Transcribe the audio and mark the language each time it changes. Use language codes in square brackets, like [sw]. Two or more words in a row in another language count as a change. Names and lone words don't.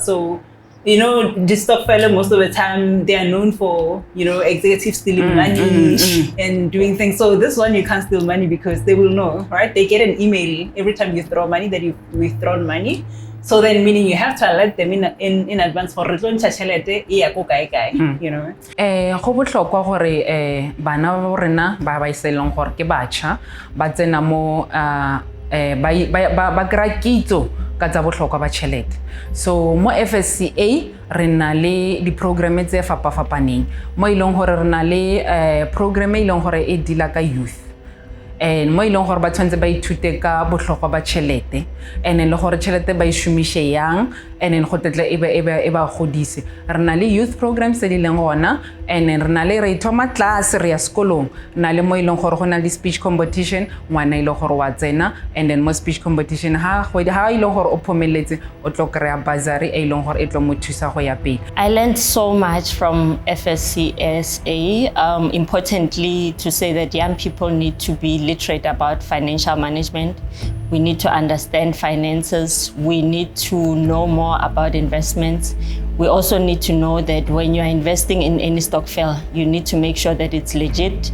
[en] So, you know, this Stokvel, most of the time they are known for, you know, executives stealing money and doing things. So this one you can't steal money because they will know, right? They get an email every time you throw money that you've withdrawn money. So then, meaning you have to alert them in advance for return chelete you know. [tn] Go botlhokwa gore bana ba rena ba iselong gore ke batšha ba tsena mo ba kry kitso ka tsa botlhokwa ba tšhelete. So mo FSCA re na le di-programme tse fapafapaneng mo ileng gore re na le programme e leng gore e dila ka youth, and mo ileng gore ba tshwanetse ba ithute ka botlhokwa ba tšhelete, and le gore tšhelete ba e šomiše yang, and then go tetla e ba godise. Re na le [en] youth programs [tn] tse di leng gona, and then re na le re thoma class re ya sekolong na le mo ileng gore go na le [en] speech competition, [tn] ngwana ile gore wa tsena, and then mo [en] speech competition [tn] ha ile gore o phomeletse o tlo kry-a bursary e ileng gore e tlo mo thusa go ya pele. [en] I learned so much from FSCSA. Importantly, to say that young people need to be literate about financial management. We need to understand finances. We need to know more about investments. We also need to know that when you are investing in any stokvel, you need to make sure that it's legit.